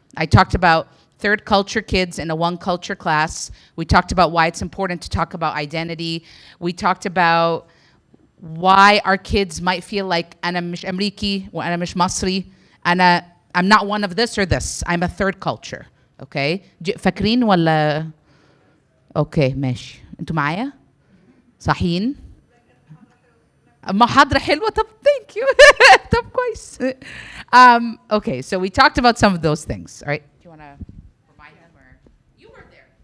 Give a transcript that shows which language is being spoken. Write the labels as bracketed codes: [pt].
[en] I talked about third culture kids in a one culture class. We talked about why it's important to talk about identity. We talked about why our kids might feel like [ar] أنا مش أمريكي وأنا مش مصري. [en] I'm not one of this or this. I'm a third culture. Okay? [ar] فاكرين ولا؟ Okay, ماشي. انتوا معايا؟ صحيين؟ محاضرة حلوة. طب [en] thank you. [ar] طب كويس. [en] Okay, so we talked about some of those things. All right? Do you want to remind them, or you were there?